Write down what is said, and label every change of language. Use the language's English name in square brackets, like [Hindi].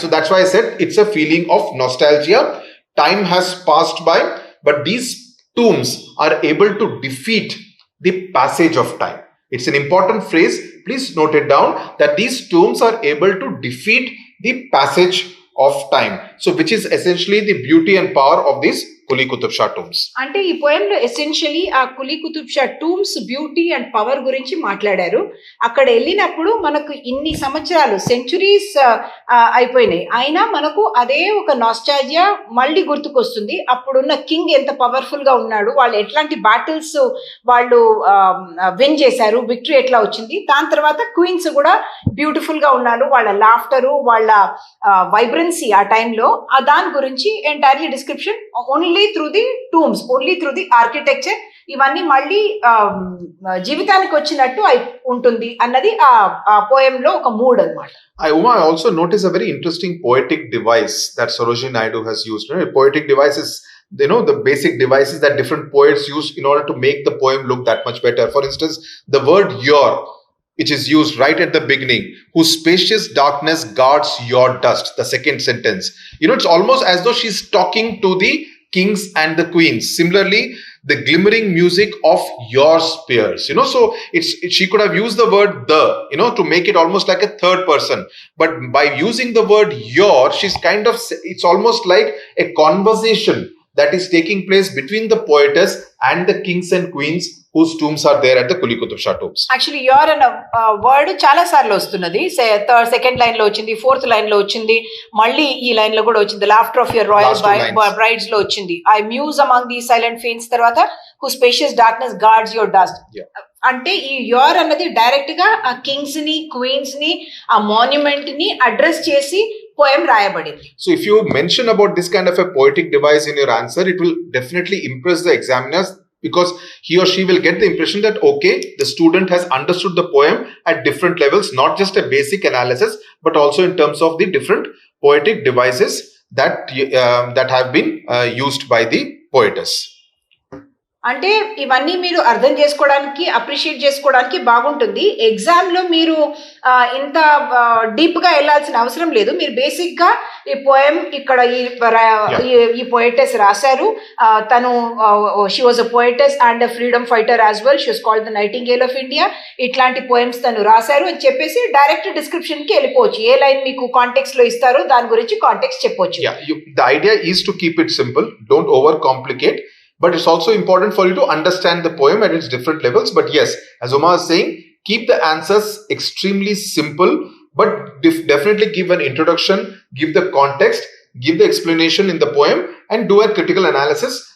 [English] So that's why I said it's a feeling of nostalgia. Time has passed by, but these tombs are able to defeat the passage of time. It's an important phrase. Please note it down, that these tombs are able to defeat the passage of time. So which is essentially the beauty and power of these Quli Qutub Shah tombs. [Telugu] అంటే ఈ పోయంలో essentially ఆ Quli Qutub Shah tombs beauty and power గురించి మాట్లాడారు. అక్కడ వెళ్ళినప్పుడు మనకు ఇన్ని సంవత్సరాలు, సెంచురీస్ అయిపోయినాయి, అయినా మనకు అదే ఒక నాస్టాల్జియా మళ్ళీ గుర్తుకొస్తుంది. అప్పుడున్న కింగ్ ఎంత పవర్ఫుల్ గా ఉన్నాడు, వాళ్ళు ఎట్లాంటి బ్యాటిల్స్ వాళ్ళు విన్ చేశారు, విక్టరీ ఎట్లా వచ్చింది. దాని తర్వాత క్వీన్స్ కూడా బ్యూటిఫుల్ గా ఉన్నారు, వాళ్ళ లాఫ్టరు, వాళ్ళ వైబ్రెన్సీ ఆ టైంలో దాని గురించి entirely description [English] only through the tombs, only through the architecture, [Telugu] ఇవన్నీ మళ్ళీ జీవితానికి వచ్చినట్టు ఉంటుంది అన్నది ఆ పోయం లో ఒక మూడ్ అన్నమాట. [English] I also notice a very interesting poetic device that Sarojini Naidu has used. A poetic device is, the basic devices that different poets use in order to make the poem look that much better. For instance, the word your, which is used right at the beginning, whose spacious darkness guards your dust, the second sentence. It's almost as though she's talking to the kings and the queens. Similarly, the glimmering music of your spears, so she could have used the word the, to make it almost like a third person. But by using the word your, she's it's almost like a conversation that is taking place between the poetess and the kings and queens whose tombs are there at the Kuli Qutub Shah tombs. Actually, your [Telugu] అన్న word చాలా సార్లు వస్తున్నది. Second line లో వచ్చింది, fourth line లో వచ్చింది, మళ్ళీ ఈ లైన్ లో కూడా వచ్చింది. [English] laughter of your royal brides [Telugu] లో వచ్చింది. [English] I muse among the silent fanes [Telugu] తర్వాత [English] Who spacious darkness guards your dust. [Telugu] అంటే ఈ యోర్ అన్నది డైరెక్ట్ గా ఆ కింగ్స్ ని, క్వీన్స్ ని, ఆ మాన్యుమెంట్ ని అడ్రస్ చేసి పోయం రాయబడింది. [English] So if you mention about this kind of a poetic device in your answer, it will definitely impress the examiners, because he or she will get the impression that, okay, the student has understood the poem at different levels, not just a basic analysis, but also in terms of the different poetic devices that have been used by the poetess. [Telugu] అంటే ఇవన్నీ మీరు అర్థం చేసుకోవడానికి, appreciate చేసుకోవడానికి బాగుంటుంది. Exam లో మీరు ఇంత డీప్ గా వెళ్ళాల్సిన అవసరం లేదు. మీరు బేసిక్ గా ఈ పోయం ఇక్కడ ఈ పోయటెస్ రాశారు, తను [English] she was a poetess and a freedom fighter as well, she was called the nightingale of India, [Telugu] ఇట్లాంటి పోయమ్స్ తను రాశారు అని చెప్పేసి డైరెక్ట్ డిస్క్రిప్షన్ కి వెళ్ళిపోవచ్చు. ఏ లైన్ మీకు కాంటెక్స్ట్ లో ఇస్తారో దాని గురించి కాంటెక్స్ట్ చెప్పొచ్చు. [English] The idea is to keep it simple, don't over complicate. But it's also important for you to understand the poem at its different levels. But yes, as Uma is saying, keep the answers extremely simple, but definitely give an introduction, give the context, give the explanation in the poem, and do a critical analysis.